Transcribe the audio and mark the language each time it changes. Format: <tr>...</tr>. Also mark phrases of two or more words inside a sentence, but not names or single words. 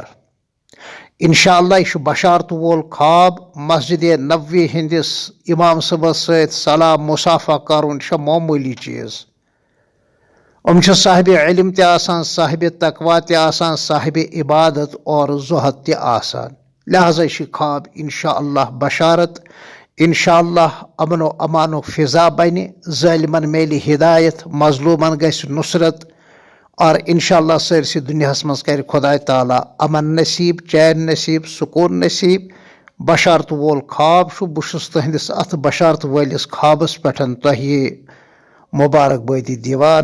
<ks>انشاءاللہ یہِ چھُ بشارتہٕ وول خواب۔ مسجد نبوی ہندس امام صٲبس سۭتۍ سلام مصافہ کرُن چھُ معموٗلی چیٖز۔ چھِ صاحب علم تہِ آسان، صاحب تقوا تہِ آسان، صاحب عبادت اور زہد تہِ آسان، لہذا چھِ خواب انشاءاللہ بشارت۔ انشاءاللہ امن و امان و فضا بنہِ، ظٲلمن میلہِ ہدایت، مظلوٗمن گژھِ نصرت، اور انشاءاللہ سٲرسٕے دُنیاہس منٛز کرِ خۄداے تعالیٰ امن نصیٖب، چین نصیٖب، سکوٗن نصیٖب۔ بشارتہٕ وول خواب چھُ۔ بہٕ چھُس تُہنٛدِس اتھ بشارتہٕ وٲلِس خوابس پٮ۪ٹھ تۄہہِ مُبارکبٲدی دِوان۔</ks>